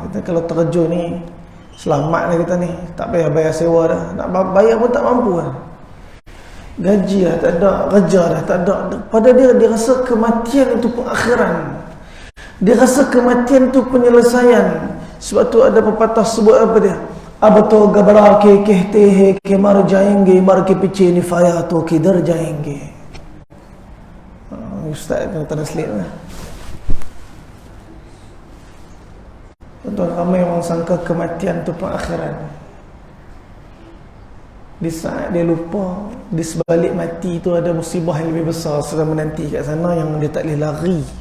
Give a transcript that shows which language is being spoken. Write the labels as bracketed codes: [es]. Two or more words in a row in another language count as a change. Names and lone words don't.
[ms] Kita kalau terjun ni, selamatlah kita ni, tak payah bayar sewa dah, nak bayar pun tak mampu lah. Gaji dah tak ada, kerja dah tak ada. Pada dia rasa kematian itu pengakhiran, dia rasa kematian itu penyelesaian. Sebab tu ada pepatah sebut apa dia, [ur] اب تو گھبرا کے کہتے ہیں کہ مر جائیں گے، مر کے پیچھے نفایا تو کدھر جائیں گے. [ms] Ustaz kena translate lah. Tuan-tuan, ramai orang sangka kematian tu pengakhiran. Di saat dia lupa, di sebalik mati tu ada musibah yang lebih besar sedang menanti kat sana yang dia tak boleh lari.